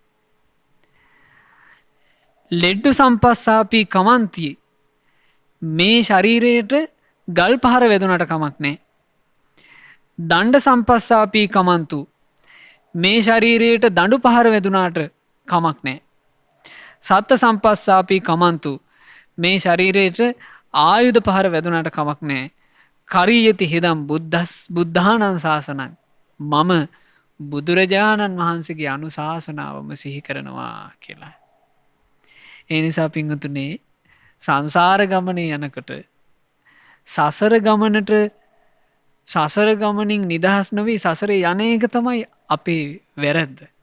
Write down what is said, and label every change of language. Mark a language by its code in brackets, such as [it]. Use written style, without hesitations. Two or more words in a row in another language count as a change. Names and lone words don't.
[pi] ලෙඩ්ඩු සම්පස්සාපි කමන්ති [si] මේ ශරීරයට ගල් පහර වැදුනට කමක් නෑ. [pi] දණ්ඩ සම්පස්සාපී කමන්තු [si] මේ ශරීරයට දඬු පහර වැදුනාට කමක් නෑ. [pi] සත්ත සම්පස්සාපී කමන්තු [si] මේ ශරීරයට ආයුධ පහර වැදුනාට කමක් නෑ. [pi] කරීයති හිදම් බුද්ධානං ශාසනං [si] මම බුදුරජාණන් වහන්සේගේ අනුශාසනාවම සිහි කරනවා කියලා. ඒ නිසා පිංගුතුනේ සංසාර ගමනේ යනකොට සසර ගමනින් නිදහස් නොවී සසරේ යන එක තමයි අපේ වැරැද්ද.